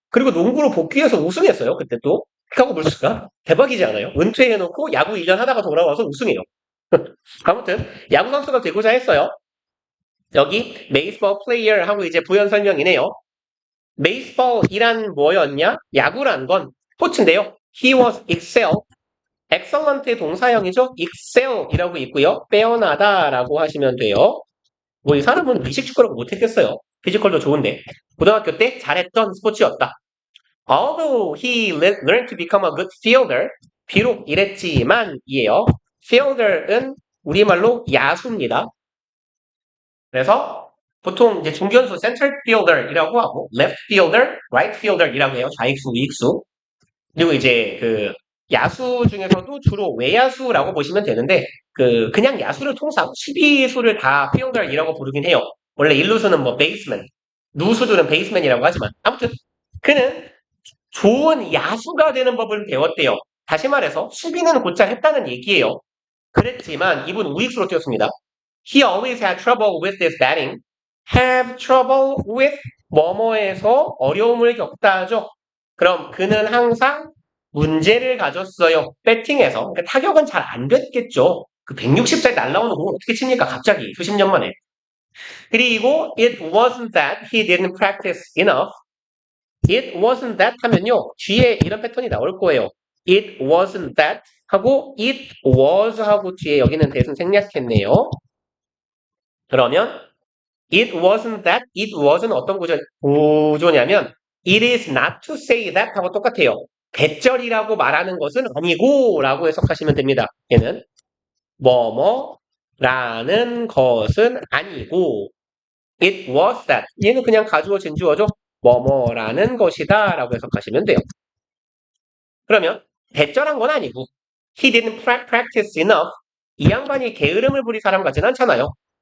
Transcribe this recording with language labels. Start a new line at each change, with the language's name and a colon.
Korean: 그리고 농구로 복귀해서 우승했어요. 그때 또 시카고 불스가 대박이지 않아요? 은퇴해놓고 야구 1년 하다가 돌아와서 우승해요. 아무튼 야구 선수가 되고자 했어요. 여기 baseball player 하고 이제 부연 설명이네요. baseball이란 뭐였냐? 야구란 건 스포츠인데요.
English: He was excellent의
Korean: 동사형이죠. excel이라고 있고요. 빼어나다라고 하시면 돼요. 뭐 이 사람은 미식 축구라고 못했겠어요. 피지컬도 좋은데. 고등학교 때 잘했던 스포츠였다.
English: Although he learned to become a good fielder,
Korean: 비록 이랬지만 이에요. fielder은 우리말로 야수입니다. 그래서 보통 이제 중견수 center fielder이라고 하고 left fielder, right fielder이라고 해요. 좌익수, 우익수. 그리고 이제 그 야수 중에서도 주로 외야수라고 보시면 되는데 그냥 야수를 통상 수비수를 다 fielder이라고 부르긴 해요. 원래 일루수는 뭐 baseman, 누수들은 baseman이라고 하지만 아무튼 그는 좋은 야수가 되는 법을 배웠대요. 다시 말해서 수비는 곧잘 했다는 얘기예요. 그랬지만 이분 우익수로 뛰었습니다.
English: He always had trouble with his batting. Have trouble with
Korean: 뭐뭐에서 어려움을 겪다죠. 그럼 그는 항상 문제를 가졌어요. 배팅에서. 그러니까 타격은 잘 안 됐겠죠. 그 160짜리 날라오는 공을 어떻게 칩니까? 갑자기 수십 년 만에. 그리고
English: it wasn't that he didn't practice enough. It wasn't that
Korean: 하면요. 뒤에 이런 패턴이 나올 거예요.
English: It wasn't that
Korean: 하고
English: it was
Korean: 하고 뒤에 여기는 대신 생략했네요. 그러면
English: it wasn't that, it wasn't
Korean: 어떤 구조냐면
English: it is not to say that
Korean: 하고 똑같아요. 대절이라고 말하는 것은 아니고 라고 해석하시면 됩니다. 얘는 뭐뭐라는 것은 아니고
English: it was that
Korean: 얘는 그냥 가주어 진주어죠. 뭐뭐라는 것이다 라고 해석하시면 돼요. 그러면 대절한 건 아니고
English: he didn't practice enough
Korean: 이 양반이 게으름을 부릴 사람 같진 않잖아요.